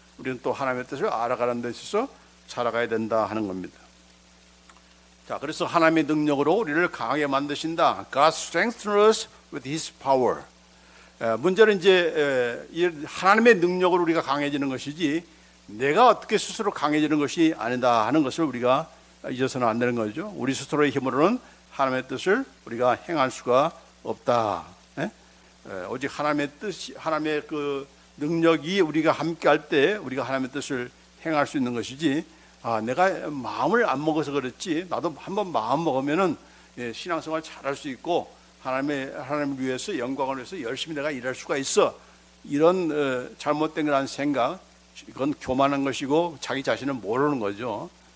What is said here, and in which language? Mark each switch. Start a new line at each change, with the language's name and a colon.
Korean: 우리는 또 하나님의 뜻을 알아가는 데 있어서 살아가야 된다 하는 겁니다. 자, 그래서 하나님의 능력으로 우리를 강하게 만드신다.
English: God strengthens us with His power.
Korean: 문제는 이제 하나님의 능력으로 우리가 강해지는 것이지 내가 어떻게 스스로 강해지는 것이 아니다 하는 것을 우리가 잊어서는 안 되는 거죠. 우리 스스로의 힘으로는 하나님의 뜻을 우리가 행할 수가 없다. 오직 하나님의 뜻이, 하나님의 그 능력이 우리가 함께할 때 우리가 하나님의 뜻을 행할 수 있는 것이지, 내가 마음을 안 먹어서 그렇지 나도 한번 마음 먹으면은 신앙생활 잘할 수 있고 하나님을 위해서, 영광을 위해서 열심히 내가 일할 수가 있어, 이런 잘못된 그런 생각, 이건 교만한 것이고 자기 자신은 모르는 거죠.